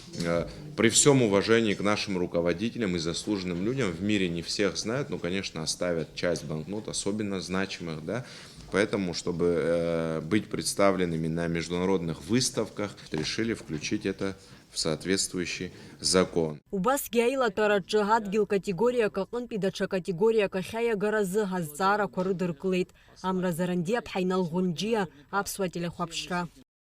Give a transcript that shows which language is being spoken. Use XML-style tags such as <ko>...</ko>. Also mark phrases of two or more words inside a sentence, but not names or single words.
<ru>При всем уважении к нашим руководителям и заслуженным людям, в мире не всех знают, но, конечно, оставят часть банкнот, особенно значимых, да, поэтому, чтобы быть представленными на международных выставках, решили включить это в соответствующий закон.</ru> <ab>Убасгьы аилатәараҿы адгьыл категориак аҟынтәи даҽа категориак ахьаиагаразы азҵаарақәа рыдыркылеит. Амра Заранди, Аԥҳа Иналӷәынџьиа, Аԥсуа телехәаԥшра.</ab>